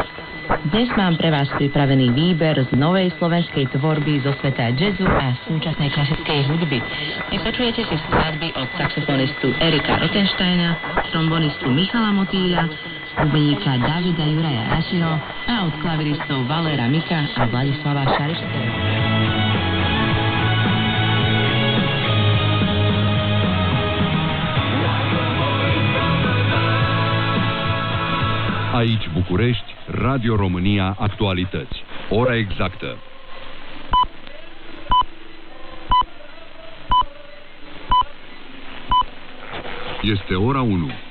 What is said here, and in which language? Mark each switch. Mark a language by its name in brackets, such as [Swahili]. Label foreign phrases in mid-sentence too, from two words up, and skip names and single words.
[Slovak] Dnes mám pre vás pripravený výber z novej slovenskej tvorby zo sveta jazzu a súčasnej klasickej hudby. Vypočujete si skladby od saxofonistu Erika Rottensteina, trombonistu Michala Motýľa, bubeníka Davida Juraja Rašiho a od klaviristov Valera Mika a Vladislava Šarišského. [Romanian] Aici București, Radio România Actualități. Ora exactă. Este ora 1.